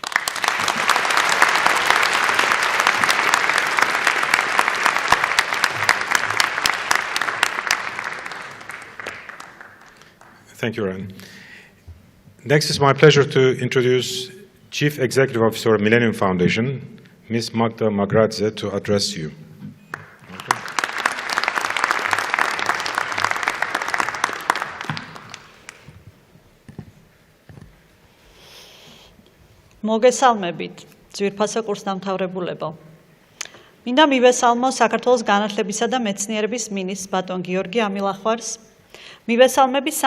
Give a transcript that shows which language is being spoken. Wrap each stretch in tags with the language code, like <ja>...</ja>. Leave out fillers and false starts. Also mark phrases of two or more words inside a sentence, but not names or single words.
<en>Thank you, Ryan. Next, it's my pleasure to introduce Chief Executive Officer of Millennium Foundation, Ms. Magda Magradze, to address you.</en> <ka>მოგესალმებით, ძვირფასო კურსდამთავრებულებო. მინდა მივესალმო საქართველოს განათლებისა და მეცნიერების მინისტრს ბატონ გიორგი ამილახვარს, მივესალმები</ka>